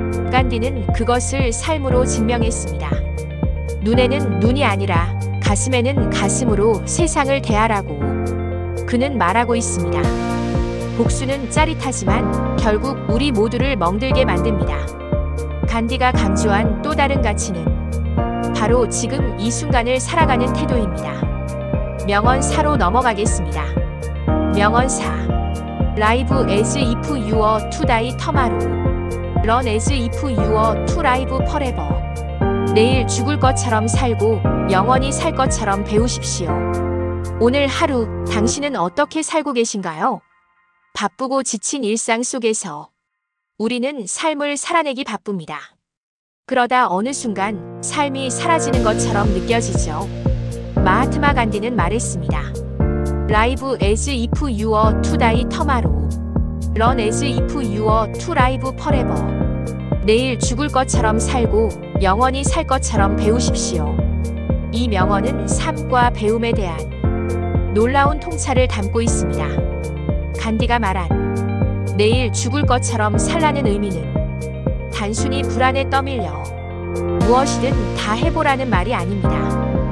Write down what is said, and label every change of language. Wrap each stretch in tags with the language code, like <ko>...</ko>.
<ko>간디는 그것을 삶으로 증명했습니다. 눈에는 눈이 아니라 가슴에는 가슴으로 세상을 대하라고 그는 말하고 있습니다. 복수는 짜릿하지만 결국 우리 모두를 멍들게 만듭니다. 간디가 강조한 또 다른 가치는 바로 지금 이 순간을 살아가는 태도입니다. 명언 4로 넘어가겠습니다. 명언 4.</ko> <en>Live as if you were to die tomorrow. Run as if you were to live forever.</en> <ko>내일 죽을 것처럼 살고 영원히 살 것처럼 배우십시오. 오늘 하루 당신은 어떻게 살고 계신가요? 바쁘고 지친 일상 속에서 우리는 삶을 살아내기 바쁩니다. 그러다 어느 순간 삶이 사라지는 것처럼 느껴지죠. 마하트마 간디는 말했습니다.</ko> <en>Live as if you were to die tomorrow. Run as if you were to live forever.</en> <ko>내일 죽을 것처럼 살고 영원히 살 것처럼 배우십시오. 이 명언은 삶과 배움에 대한 놀라운 통찰을 담고 있습니다. 간디가 말한 내일 죽을 것처럼 살라는 의미는 단순히 불안에 떠밀려 무엇이든 다 해보라는 말이 아닙니다.</ko>